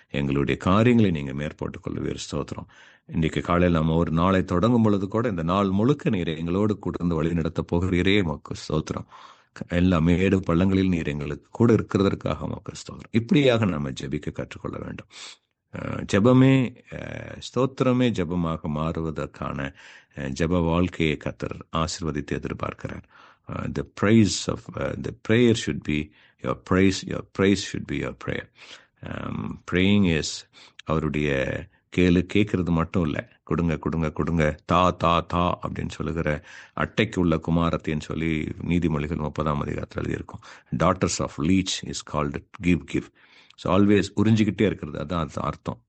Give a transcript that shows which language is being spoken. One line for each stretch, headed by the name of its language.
Tamil: எங்களுடைய காரியங்களை நீங்கள் மேற்போட்டுக் கொள்ளுவீர் ஸ்தோத்திரம். இன்றைக்கு காலையில் நம்ம ஒரு நாளை தொடங்கும் பொழுது கூட இந்த நாள் முழுக்க நீர் எங்களோடு கூட இருந்து வழி நடத்த போகிறீரே உமக்கு ஸ்தோத்திரம். எல்லா மேடு பள்ளங்களில் நீர் எங்களுக்கு கூட இருக்கிறதற்காக உமக்கு ஸ்தோத்திரம். இப்படியாக நம்ம ஜெபிக்க கற்றுக்கொள்ள வேண்டும். ஜெபமே ஸ்தோத்திரமே ஜெபமாக மாறுவதற்கான ஜெப வாழ்க்கையை கர்த்தர் ஆசீர்வதித்து எதிர்பார்க்கிறார்.
English: The praise of the prayer should be your praise. Your praise should be your prayer. Praying is
Tamil: அவருடைய கேட்கறது மட்டும் இல்லை. கொடுங்க கொடுங்க கொடுங்க, தா தா தா அப்படின்னு சொல்லுகிற அட்டைக்கு உள்ள குமாரத்தின்னு சொல்லி நீதிமொழிகள் 30ஆம் அதிகாரத்தில் எழுதியிருக்கும்.
English: Daughters of leech is called give give. So always
Tamil: உறிஞ்சிக்கிட்டே இருக்கிறது, அதான் அர்த்தம்.